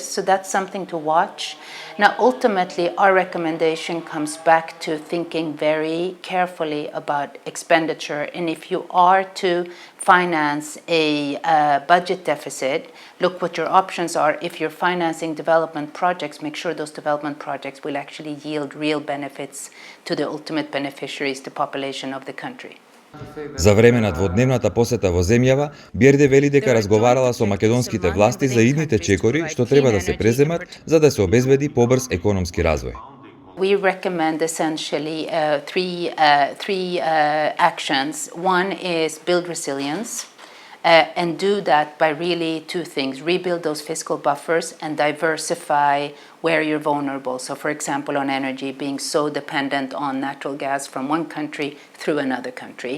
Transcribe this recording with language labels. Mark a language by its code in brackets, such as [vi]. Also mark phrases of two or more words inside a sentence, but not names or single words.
[en] So that's something to watch. Now, ultimately, our recommendation comes back to thinking very carefully about expenditure. And if you are to finance a budget deficit, look what your options are. If you're financing development projects, make sure those development projects will actually yield real benefits to the ultimate beneficiaries, the population of the country. [mk] За време на дводневната посета во земјава, Бјерде вели дека разговарала со македонските власти за идните чекори што треба да се преземат за да се обезбеди побрз економски развој. [en] We recommend essentially three actions. One is build resilience. And do that by really two things: rebuild those fiscal buffers and diversify where you're vulnerable. So, for example, on energy, being so dependent on natural gas from one country through another country.